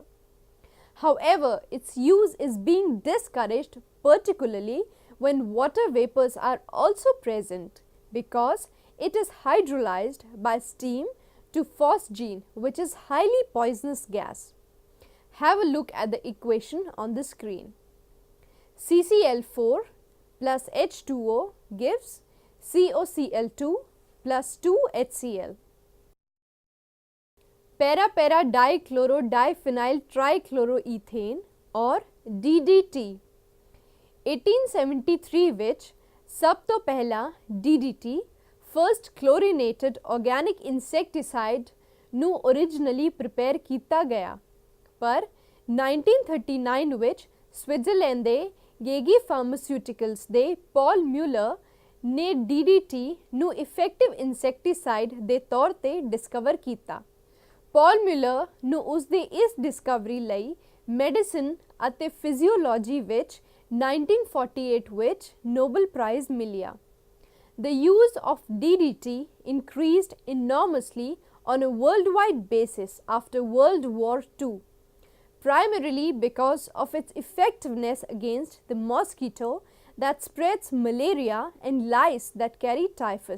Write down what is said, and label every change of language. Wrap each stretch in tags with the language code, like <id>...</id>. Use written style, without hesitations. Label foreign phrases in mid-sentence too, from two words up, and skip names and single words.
<en>However, its use is being discouraged, particularly when water vapors are also present, because it is hydrolyzed by steam to phosgene, which is highly poisonous gas. Have a look at the equation on the screen. CCl4 plus H2O gives COCl2 plus 2HCl. Para-para dichloro-diphenyl trichloroethane or DDT 1873</en> <pa>ਵਿੱਚ ਸਭ ਤੋਂ ਪਹਿਲਾ DDT</pa> <en>first chlorinated organic insecticide</en> <pa>ਨੂੰ</pa> <en>originally prepare</en> <pa>ਕੀਤਾ ਗਿਆ, ਪਰ 1939 ਵਿੱਚ ਸਵਿਟਜ਼ਰਲੈਂਡ ਦੇ ਗੇਗੀ ਫਾਰਮਾਸਿਊਟੀਕਲਸ ਦੇ ਪੌਲ ਮਿਊਲਰ ਨੇ DDT ਨੂੰ</pa> <en>effective insecticide</en> <pa>ਦੇ ਤੌਰ ਤੇ ਡਿਸਕਵਰ ਕੀਤਾ। ਪੌਲ ਮਿਊਲਰ ਨੂੰ ਉਸ ਦੀ ਇਸ ਡਿਸਕਵਰੀ ਲਈ ਮੈਡੀਸਿਨ ਅਤੇ ਫਿਜ਼ੀਓਲੋਜੀ ਵਿੱਚ 1948 ਵਿੱਚ ਨੋਬਲ ਪ੍ਰਾਈਜ਼ ਮਿਲਿਆ।</pa> <en>The use of DDT increased enormously on a worldwide basis after World War II, primarily because of its effectiveness against the mosquito that spreads malaria and lice that carry typhus.</en>